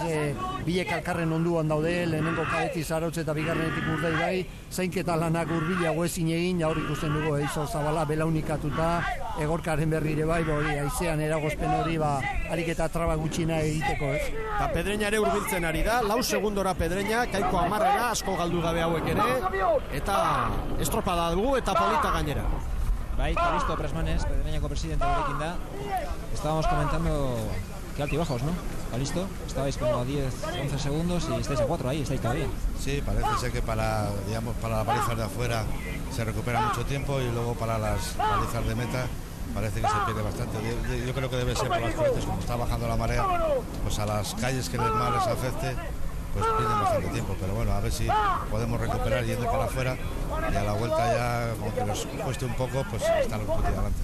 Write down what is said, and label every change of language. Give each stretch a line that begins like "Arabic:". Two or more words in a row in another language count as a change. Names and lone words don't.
Basque: Bilek alkarren onduan daude, lehenengo kadeti Zarautz eta bigarrenetik Urdaibai, zainketa lanak hurbilago ezin egin, ja hor ikusten dugu eizo zabala belaunikatuta, egorkaren berri ere bai, hori haizean eragozpen hori, ariketa traba gutxina egiteko, ez? Eta Pedreña ere hurbiltzen ari da, 4 segundora Pedreña, Kaiku 10era, asko galdu gabe hauek ere, eta estropada dugu eta polita gainera. Bai, Calisto Presmanes, Pedreñako presidente gurekin da.
Spanish: Estábamos comentando que altibajos, ¿no? Calisto, estabais como a 10-11 segundos y estáis a 4 ahí, estáis todavía. Sí, parece ser que para las balizas de afuera se recupera mucho tiempo y luego para las balizas de meta parece que se pierde bastante. Yo creo que debe ser por las corrientes, como está bajando la marea, pues a las calles que más les afecte, pues pierden bastante tiempo, pero bueno, a ver si podemos recuperar yendo para afuera y a la vuelta ya, aunque nos cueste un poco, pues estar un poquito adelante.